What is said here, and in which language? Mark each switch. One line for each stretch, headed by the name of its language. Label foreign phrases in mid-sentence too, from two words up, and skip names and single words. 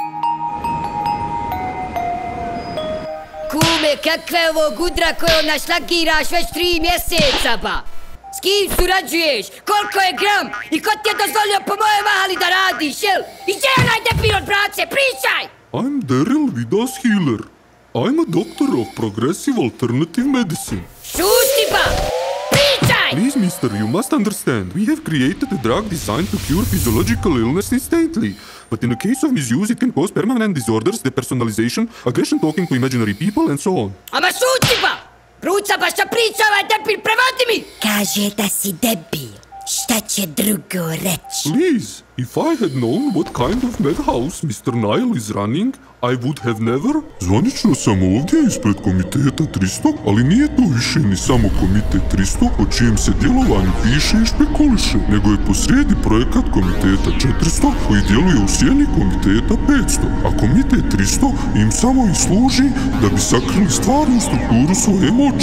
Bosnian: Kume, kakva je ovo gudra koju našlagiraš već 3 mjeseca, ba? S kim surađuješ? Koliko je gram? I ko ti je dozvolio po moje mahali da radiš, jel? I gdje je onaj debil od brace? Pričaj!
English: I'm Daryl Vidas Healer. I'm a doctor of progressive alternative medicine.
Bosnian: Šuti, ba!
English: Please, mister, you must understand. We have created a drug designed to cure physiological illness instantly. But in the case of misuse, it can cause permanent disorders, depersonalization, aggression talking to imaginary people, and so on.
Bosnian: Ama šuti, ba! Bruca, ba šta priča ovaj debil, prevodi mi! Kaže da si debil. Šta će drugo reći?
English: Please, if I had known what kind of madhouse Mr. Nile is running, I would have never...
Bosnian: Zvanično sam ovdje ispred komiteta 300, ali nije to više ni samo komitet 300 o čijem se djelovanju piše i špekuliše, nego je posrijedi projekat komiteta 400 koji djeluje u sjeni komiteta 500, a komitet 300 im samo i služi da bi sakrili stvarnu strukturu svoje moći.